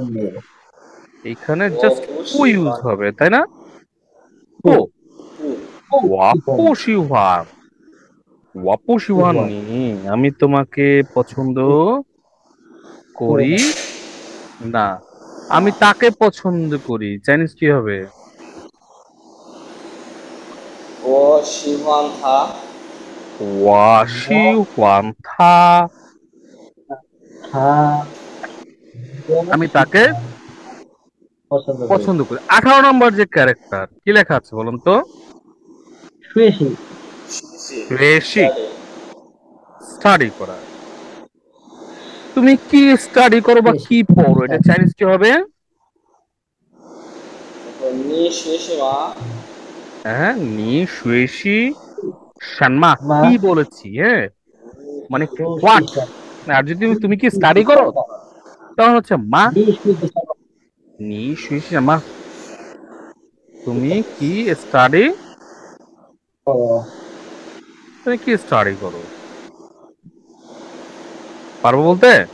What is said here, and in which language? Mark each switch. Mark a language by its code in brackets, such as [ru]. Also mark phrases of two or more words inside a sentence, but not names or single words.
[bn] এখানে জাস্ট কু ইউজ হবে তাই না? কো [zh] 我不喜欢, 我不喜欢你 [bn] আমি তোমাকে পছন্দ করি না, আমি তাকে পছন্দ করি, চাইনিজ কি হবে? [zh] 我喜欢他我喜欢他 [bn] আমি তাকে পছন্দ করি। 18 নম্বর যে ক্যারেক্টার কি লেখা আছে বলুন তো? শুয়েছি বেশি স্টাডি করা, তুমি কি স্টাডি করো বা কি পড়ো, এটা চাইনিজ কি হবে? [zh] 你学习吗 হ্যাঁ 你学习什么 মা [bn] কি বলেছি, হ্যাঁ মানে হোয়াট, আর যদি তুমি কি স্টাডি করো তখন হচ্ছে মা [zh] 你学习吗 [bn] তুমি কি স্টাডি, তুমি কি স্টাডি করো, পারবো বলতে?